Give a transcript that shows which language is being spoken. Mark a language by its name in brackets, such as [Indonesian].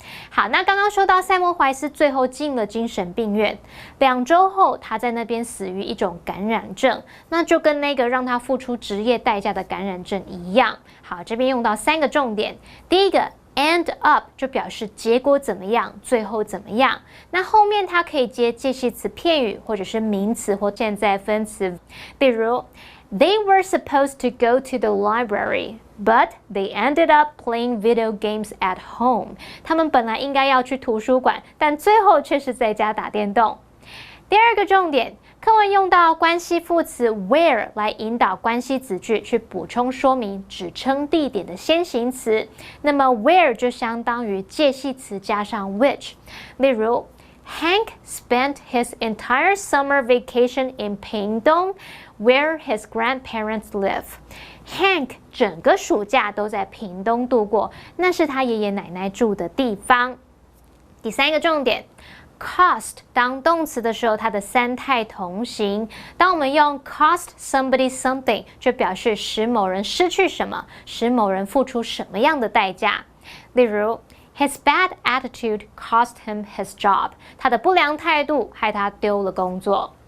[Chinese] 好，那刚刚说到塞默怀斯最后进了精神病院，2周后他在那边死于一种感染症，那就跟那个让他付出职业代价的感染症一样。好，这边用到3个重点，第一个 end up 就表示结果怎么样，最后怎么样。那后面它可以接介系词片语或者是名词或现在分词，比如 [English] They were supposed to go to the library, but they ended up playing video games at home. [Chinese] 他们本来应该要去图书馆，但最后却是在家打电动。第二个重点课文用到关系副词 where 来引导关系子句去补充说明指称地点的先行词，那么 where 就相当于介系词加上 which。例如 [English] Hank spent his entire summer vacation in Pingdong, where his grandparents live. [Chinese] Hank 整个暑假都在屏东度过，那是他爷爷奶奶住的地方。第三个重点 ，cost 当动词的时候，它的三态同形。当我们用 [English] cost somebody something， [Chinese] 就表示使某人失去什么，使某人付出什么样的代价。例如 [English] His bad attitude cost him his job. [Chinese] 他的不良态度害他丢了工作。